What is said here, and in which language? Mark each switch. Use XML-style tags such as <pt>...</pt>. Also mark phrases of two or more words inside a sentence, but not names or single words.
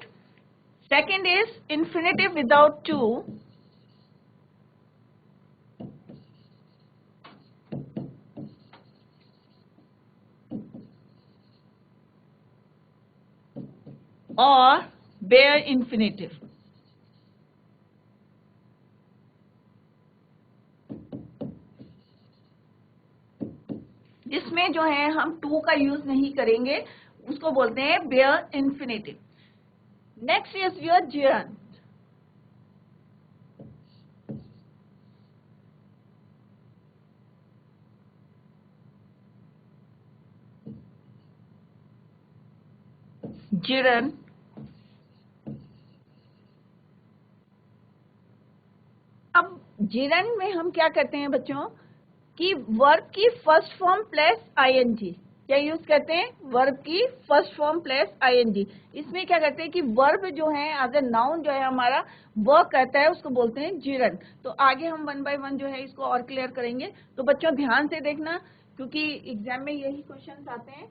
<en>second is infinitive without 2 और bare infinitive.</en> <hi>जिसमें जो है हम टू का यूज नहीं करेंगे उसको बोलते हैं</hi> <en>bare infinitive. next is your gerund.</en> <hi>gerund अब gerund में हम क्या करते हैं बच्चों कि वर्ब की</hi> <en>first form plus ing.</en> <hi>क्या यूज करते हैं? वर्ब की</hi> <en>first form plus ing.</en> <hi>इसमें क्या करते हैं कि वर्ब जो है</hi> <en>as a noun</en> <hi>जो है हमारा वर्क करता है उसको बोलते हैं gerund। तो आगे हम</hi> <en>one by one</en> <hi>जो है इसको और क्लियर करेंगे। तो बच्चों ध्यान से देखना क्योंकि एग्जाम में यही क्वेश्चन आते हैं।</hi>